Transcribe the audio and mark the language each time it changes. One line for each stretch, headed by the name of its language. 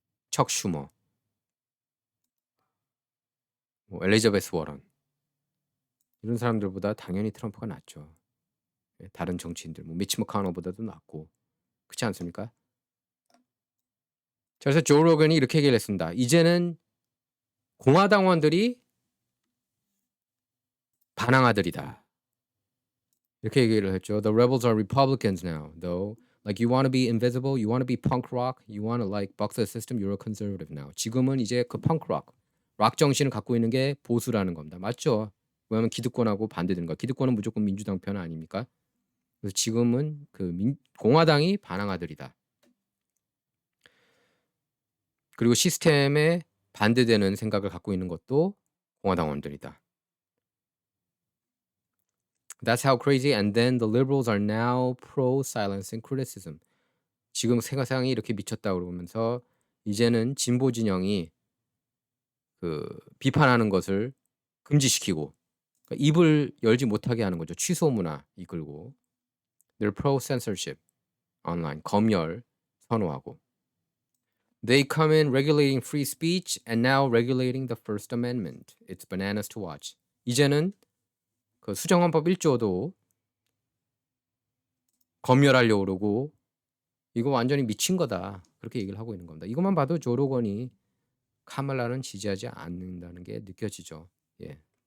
Korean: 척 슈머, 뭐 엘리자베스 워런 이런 사람들보다 당연히 트럼프가 낫죠. 예, 다른 정치인들 뭐 미치 머카노보다도 낫고 그렇지 않습니까? 그래서 조 로건이 이렇게 얘기를 했습니다. 이제는 공화당원들이 반항아들이다. 이렇게 얘기를 했죠.
English: The rebels are Republicans now, though. Like you want to be invisible, you want to be punk rock, you want to like buck the system, you're a conservative now.
Korean: 지금은 이제 그 펑크 락 정신을 갖고 있는 게 보수라는 겁니다. 맞죠? 왜냐하면 기득권하고 반대되는 거. 기득권은 무조건 민주당 편 아닙니까? 그래서 지금은 그 공화당이 반항아들이다. 그리고 시스템에 반대되는 생각을 갖고 있는 것도 공화당원들이다.
English: That's how crazy. And then the liberals are now pro silencing criticism.
Korean: 지금 세상이 이렇게 미쳤다 그러면서 이제는 진보 진영이 그 비판하는 것을 금지시키고 그러니까 입을 열지 못하게 하는 거죠. 취소 문화 이끌고
English: they're pro censorship online
Korean: 검열 선호하고
English: they come in regulating free speech and now regulating the First Amendment. It's bananas to watch.
Korean: 이제는 그 수정헌법 1조도 검열하려고 그러고 이거 완전히 미친 거다. 그렇게 얘기를 하고 있는 겁니다. 이것만 봐도 조 로건이 카말라는 지지하지 않는다는 게 느껴지죠. 예.